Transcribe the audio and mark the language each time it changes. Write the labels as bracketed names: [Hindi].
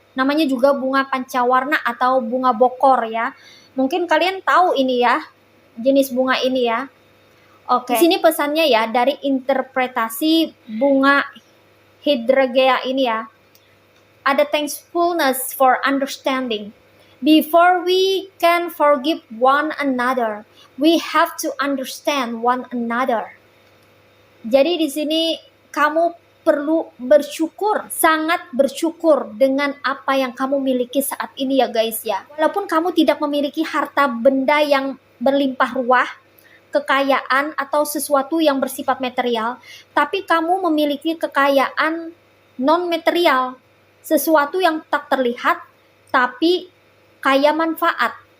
[Indonesian] Namanya juga bunga pancawarna atau bunga bokor ya. Mungkin kalian tahu ini ya, jenis bunga ini ya. Oke. Di sini pesannya ya, dari interpretasi bunga hydrangea ini ya. [English] Ada thankfulness for understanding. Before we can forgive one another, we have to understand one another. [Indonesian] Jadi di sini kamu perlu bersyukur, sangat bersyukur dengan apa yang kamu miliki saat ini ya guys ya. Walaupun kamu tidak memiliki harta benda yang berlimpah ruah, kekayaan atau sesuatu yang bersifat material, tapi kamu memiliki kekayaan non-material, sesuatu yang tak terlihat tapi kaya manfaat,